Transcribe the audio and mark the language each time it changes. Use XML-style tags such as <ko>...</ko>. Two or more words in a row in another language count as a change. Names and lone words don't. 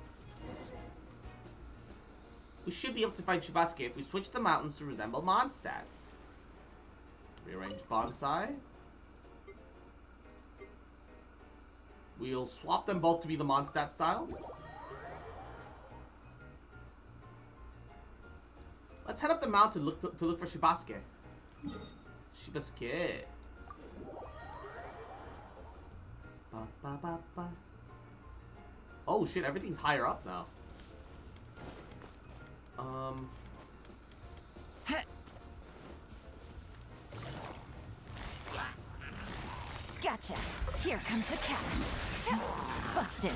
<en>We should be able to find Shibasuke if we switch the mountains to resemble Mondstadt's. Rearrange bonsai. We'll swap them both to be the Mondstadt style. Let's head up the mountain to look for Shibasuke. Shibasuke. ba, ba, ba. Oh shit, everything's higher up now. Gotcha. Here comes the catch. Busted.</en>